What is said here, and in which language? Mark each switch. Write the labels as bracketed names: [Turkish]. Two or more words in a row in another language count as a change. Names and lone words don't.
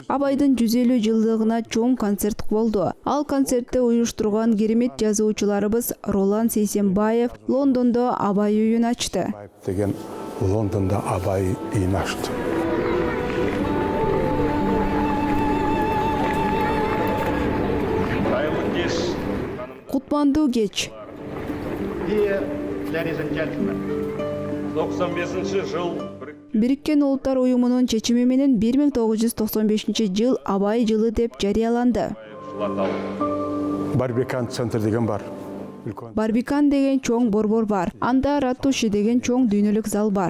[Kyrgyz] Абайдын 150 жылдыгына чоң концерт болду. Ал концертте уюштурган керемет жазуучуларыбыз Ролан Сейсенбаев Лондондо Абай үйүн ачты. Деген Лондонда Абай үйүн ачты. Кутмандуу кеч. [English] Ladies and gentlemen, 95 жыл [Kyrgyz] Бириккен Улуттар уюмунун чечими менен 1995 жыл Абай жылы деп жарыяланды. Барбикан центр деген бар. Барбикан деген чоң борбор бар. Анда Ратуши деген чоң дүйнөлүк зал бар.